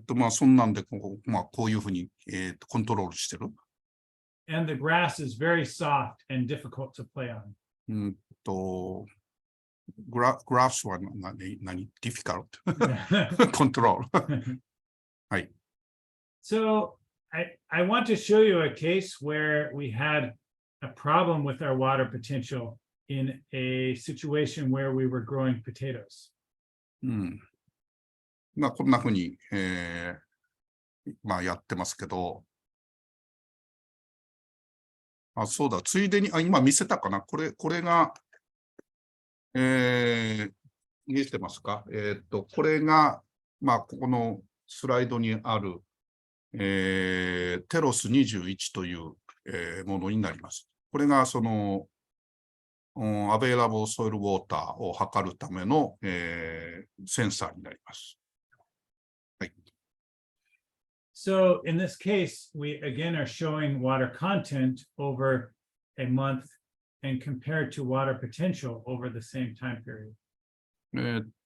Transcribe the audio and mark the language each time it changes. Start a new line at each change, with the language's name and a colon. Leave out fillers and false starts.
Japanese: そんなんでこういうふうに、コントロールしてる。
English: And the grass is very soft and difficult to play on.
Japanese: グラスは何
English: difficult?
Japanese: コントロール。はい。
English: So I want to show you a case where we had a problem with our water potential in a situation where we were growing potatoes.
Japanese: こんなふうに、やってますけど、そうだ、ついでに、今見せたかな、これが、見えてますか？これが、ここのスライドにある、テロス21という、ものになります。これがその、アベイラボーソイルウォーターを測るための、センサーになります。はい。
English: So in this case, we again are showing water content over a month and compared to water potential over the same time period.